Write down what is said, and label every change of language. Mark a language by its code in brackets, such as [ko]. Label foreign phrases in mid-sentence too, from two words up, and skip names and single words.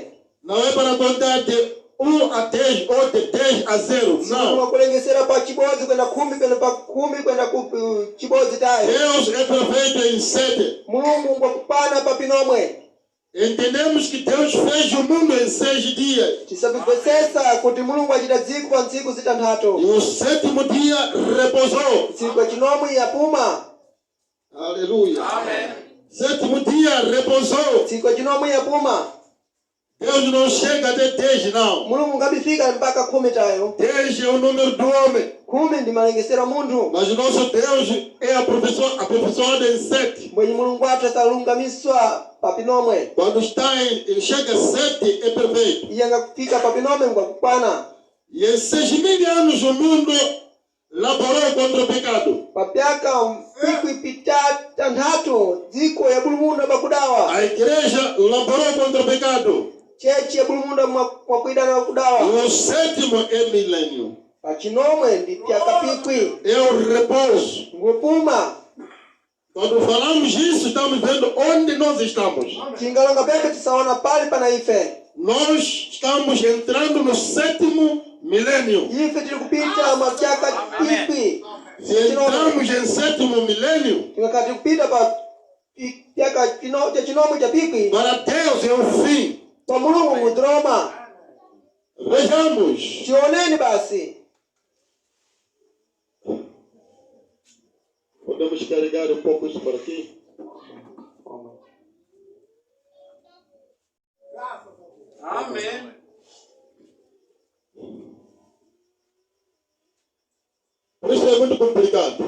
[pt] Não é para contar de 1 a 10 ou de 10 a 0, não. [seh] Makulengesera pa chibodzi kwenda 10 kwenda pa 10 kwenda ku chibodzi tayo. [pt] Deus é perfeito em 7. [seh] Mulungu ngokupana pa binomwe. [pt] Entendemos que Deus fez o mundo em 6 dias. [seh] Tisabibwesesa kuti mulungu achita dziko pa ntsiku zitanthatu. [pt] E o 7º dia repousou. [seh] Ntsiku yachinomwe yapuma. [pt] Aleluia. Amém. 7º dia repousou. [seh] Ntsiku yachinomwe yapuma. [pt] Deus não chega até 10, não. [seh] Mulungu ngabifika mpaka 10 tayo. [pt] 10 é o número do homem. [seh] 10 ndi malengesero a munthu. [pt] Mas nosso Deus é aperfeiçoado em 7. [seh] Mwenye mulungu wathu asalungamiswa pa binomwe. [pt] Quando chega a 7 é perfeito. [seh] Iye ngakufika pa binomwe ngakukwana. [pt] E em 6.000 anos o mundo laborou contra o pecado. [seh] Pa pyaka mfiku ipitanthatu dziko yabulumunda pakudawa. [pt] A igreja laborou contra o pecado. [seh] Chechi yabulumunda mwakuidana pakudawa. [pt] E o 7º é milênio. [seh] Pa chinomwe ndi pyaka pikwi. [pt] É o repouso. [seh] Ngopuma. [pt] Quando falamos isso, estamos vendo onde nós estamos. [seh] Tingalonga pepe tisaona pali pana ife. [pt] Nós estamos entrando no 7º milênio. [seh] Ife tiri kupita mapyaka pikwi. [pt] Se entramos em 7º milênio, [seh] Tingakati kupita pa pyaka chinomwe cha pikwi. [pt] para Deus é o fim. [seh] Pa mulungu mudroma. [pt] Vejamos. [seh] Tioneni basi. [pt] Podemos carregar um pouco isso para aqui? Amém. Por isso é muito complicado.